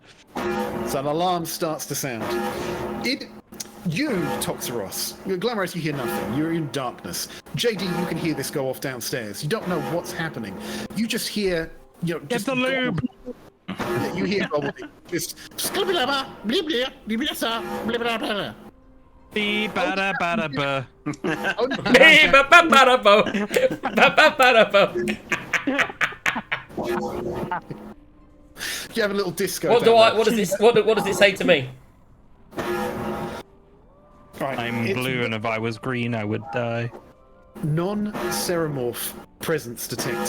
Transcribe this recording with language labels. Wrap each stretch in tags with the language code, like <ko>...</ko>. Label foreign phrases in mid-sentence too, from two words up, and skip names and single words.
<en>so an alarm starts to sound. You, Toxeros, Glamorous, you hear nothing. You're in darkness. JD, you can hear this go off downstairs. You don't know what's happening. You just hear, Get just the lube! Yeah, you hear gobbledygook. Just Bee bada bada ba. Ba-ba-ba-da-bo. Ba-ba-ba-da-bo. you have a little disco. What down there. what does it say to me? Right, I'm it's blue, and if I was green, I would die. Non-seromorph presence detected.</en>